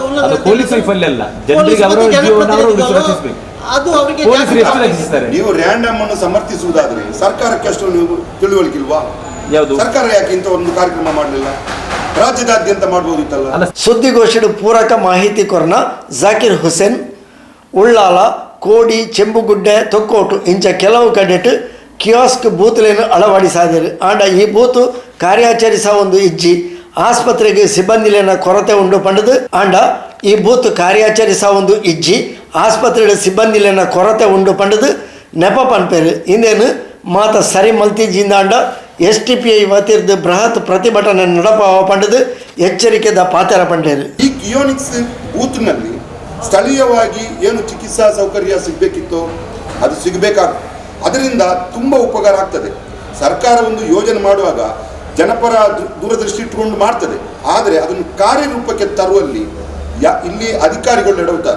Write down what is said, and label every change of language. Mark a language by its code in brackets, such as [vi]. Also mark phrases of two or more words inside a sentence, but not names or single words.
[kn] ಅದು ಪೊಲೀಸ್ ವೈಫಲ್ಯ ಅಲ್ಲ, ಜನರಿಗೆ ಅವರ ಜೀವನ ಅವರು ರಕ್ಷಿಸಬೇಕು. ಅದು ಅವರಿಗೆ ಪೊಲೀಸರು ಎಷ್ಟು ರಕ್ಷಿಸ್ತಾರೆ? ನೀವು ರ್ಯಾಂಡಮ್ ಅನ್ನು ಸಮರ್ಥಿಸುವುದಾದ್ರೆ ಸರ್ಕಾರಕ್ಕೆ ಅಷ್ಟು ನೀವು ತಿಳುವಳಿಕಿಲ್ವಾ? ಯಾವುದು ಸರ್ಕಾರ ಯಾಕೆ ಇಂಥ ಒಂದು ಕಾರ್ಯಕ್ರಮ ಮಾಡಲಿಲ್ಲ? ರಾಜ್ಯದಾದ್ಯಂತ ಮಾಡಬಹುದಿತ್ತಲ್ಲ. ಅಲ್ಲ, [tcy] ಸುದ್ದಿಗೋಷ್ಠಿಡು ಪೂರಕ ಮಾಹಿತಿ ಕೊರನ ಜಾಕಿರ್ ಹುಸೇನ್ ಉಳ್ಳಾಲ ಕೋಡಿ ಚೆಂಬುಗುಡ್ಡೆ ತೊಕ್ಕೋಟು ಇಂಚ ಕೆಲವು ಕಡೆಟ್ ಕಿಯಾಸ್ಕ್ ಬೂತ್ಲೇನು ಅಳವಡಿಸಾದಿರು. ಆಂಡ ಈ ಬೂತು ಕಾರ್ಯಾಚರಿಸ ಒಂದು ಇಜ್ಜಿ ಆಸ್ಪತ್ರೆಗೆ ಸಿಬ್ಬಂದಿಲೇನ ಕೊರತೆ ಉಂಡು ಪಂಡದು. ಆಂಡ ಈ ಬೂತ್ ಕಾರ್ಯಾಚರಿಸ ಒಂದು ಇಜ್ಜಿ ಆಸ್ಪತ್ರೆಗೆ ಸಿಬ್ಬಂದಿಲೇನ ಕೊರತೆ ಉಂಡು ಪಂಡದು ನೆಪ ಪನ್ಪೇರು. ಇಂದೇನು ಮಾತ ಸರಿ ಮಲ್ತಿಜಿಂದಾಂಡ STPI ವತಿರ್ದು ಬೃಹತ್ ಪ್ರತಿಭಟನೆ ನಡಪಾವ ಪಂಡದು ಎಚ್ಚರಿಕೆದ ಪಾತೆರ ಪಂಡೇರು. [kn] ಈ ಕಿಯೋನಿಕ್ಸ್ ಬೂತ್ನಲ್ಲಿ ಸ್ಥಳೀಯವಾಗಿ ಏನು ಚಿಕಿತ್ಸಾ ಸೌಕರ್ಯ ಸಿಗಬೇಕಿತ್ತೋ ಅದು ಸಿಗಬೇಕಾಗ್ತದೆ. ಅದರಿಂದ ತುಂಬ ಉಪಕಾರ ಆಗ್ತದೆ. ಸರ್ಕಾರ ಒಂದು ಯೋಜನೆ ಮಾಡುವಾಗ ಜನಪರ ದೂರದೃಷ್ಟಿ ಇಟ್ಟುಕೊಂಡು ಮಾಡ್ತದೆ. ಆದರೆ ಅದನ್ನು ಕಾರ್ಯರೂಪಕ್ಕೆ ತರುವಲ್ಲಿ ಇಲ್ಲಿ ಅಧಿಕಾರಿಗಳು ಎಡವುತ್ತಾರೆ.